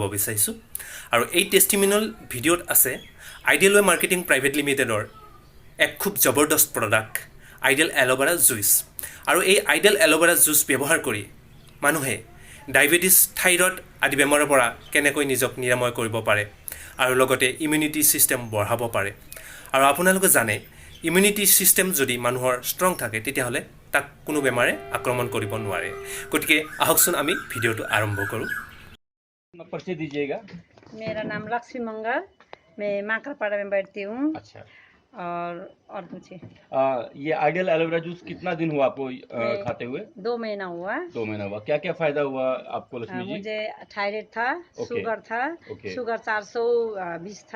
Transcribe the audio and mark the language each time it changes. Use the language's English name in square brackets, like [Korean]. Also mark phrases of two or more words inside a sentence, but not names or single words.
[Assamese] বিচাৰিছোঁ আৰু এই টেষ্টিমনিয়েল ভিডিঅ'ত আছে আইডিয়েল ৱে মাৰ্কেটিং প্ৰাইভেট লিমিটেডৰ এক খুব জবৰদস্ত প্ৰডাক্ট আইডিয়েল এল'ভেৰা জুইচ আৰু এই আইডিয়েল এল'ভেৰা জুইচ ব্যৱহাৰ কৰি মানুহে [English] diabetes thyroid [Assamese] আদি বেমাৰৰ পৰা কেনেকৈ নিজক নিৰাময় কৰিব পাৰে আৰু লগতে [English] immunity system [Assamese] বঢ়াব পাৰে আৰু আপোনালোকে জানে [English] immunity system [Assamese] যদি মানুহৰ ষ্ট্ৰং থাকে তেতিয়াহ'লে তাক কোনো বেমাৰে আক্ৰমণ কৰিব নোৱাৰে গতিকে আহকচোন আমি ভিডিঅ'টো আৰম্ভ কৰোঁ [Hindi] परिचय दीजिएगा। मेरा नाम लक्ष्मी मंगल, मैं माकड़पाड़ा में बैठती हूँ। अच्छा। और पूछिए। ये आइडियल एलोवेरा जूस कितना दिन हुआ आपको खाते हुए? 2 महीना हुआ। 2 महीना हुआ। क्या क्या फायदा हुआ आपको लक्ष्मी जी? मुझे थायराइड था, शुगर था, शुगर 420 था,